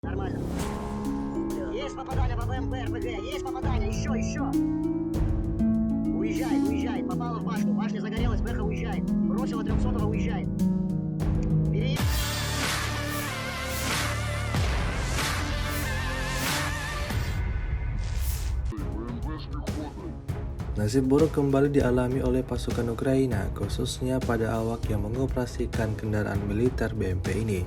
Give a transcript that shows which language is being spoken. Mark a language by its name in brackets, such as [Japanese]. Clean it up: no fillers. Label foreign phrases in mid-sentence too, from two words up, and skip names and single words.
[Russian] Нормально. Есть попадание по БМП, РПГ, есть попадание, еще. Уезжает, попало в башню, башня загорелась, Бэха уезжает. Бросила 300-го, уезжает. [Indonesian] Nasib buruk kembali dialami oleh pasukan Ukraina, khususnya pada awak yang mengoperasikan kendaraan militer BMP ini.